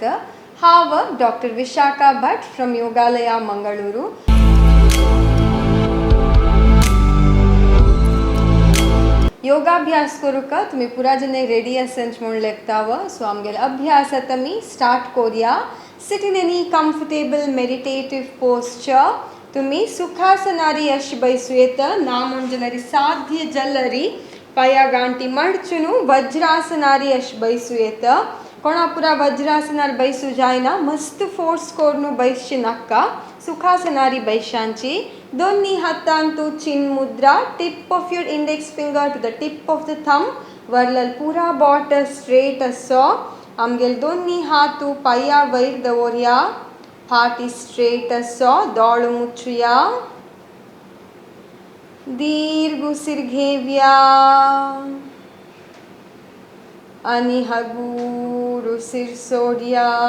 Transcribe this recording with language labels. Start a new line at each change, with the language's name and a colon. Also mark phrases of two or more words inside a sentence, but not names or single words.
Konkani: हाव डॉक्टर विशाखा भट फ्रॉम योगालया मंगळूरू. योगाभ्यास करूक तुम्ही पुरा जने रेडी असंच म्हणून लेखताव. सो आमगेल अभ्यास आमी स्टार्ट करूया.
English: Sit in any comfortable meditative posture.
Konkani: तुम्ही सुखासनारी अशी बैसू येत ना म्हणजे साध्य जलरी पाया गांटी मडचुनु वज्रासनारी अशी बैसू येत. कोणापुरा वज्रासनार बैसू जायना मस्त फोर्स कोरनु बैसची नक्का. सुखासनारी बैशांची दोन्ही हातांतू चिन मुद्रा.
English: Tip of your index finger to the tip of the thumb.
Konkani: वरलल पुरा बॉट स्ट्रेट असो. आमगेल दोन्ही हातू पाया वयर दवरया. फाटी स्ट्रेट असो. दोळ मुचुया. दीर्घ उसीर घेवया आणि हगूर उसीर सोडया.